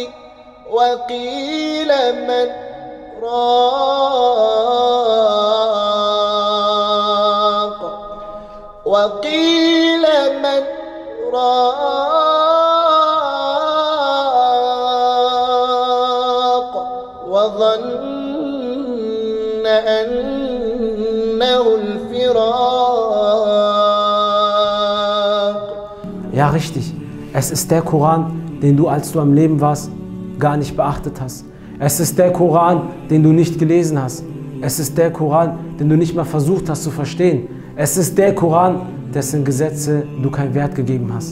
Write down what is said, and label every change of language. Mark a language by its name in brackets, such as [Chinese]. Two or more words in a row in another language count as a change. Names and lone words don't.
[Arabic] وقيل من راق وقيل من راق وظن أنه الفراق. [German] Ja, richtig. Es ist der Koran, den du, als du am Leben warst, gar nicht beachtet hast. Es ist der Koran, den du nicht gelesen hast. Es ist der Koran, den du nicht mal versucht hast zu verstehen. Es ist der Koran, dessen Gesetze du keinen Wert gegeben hast.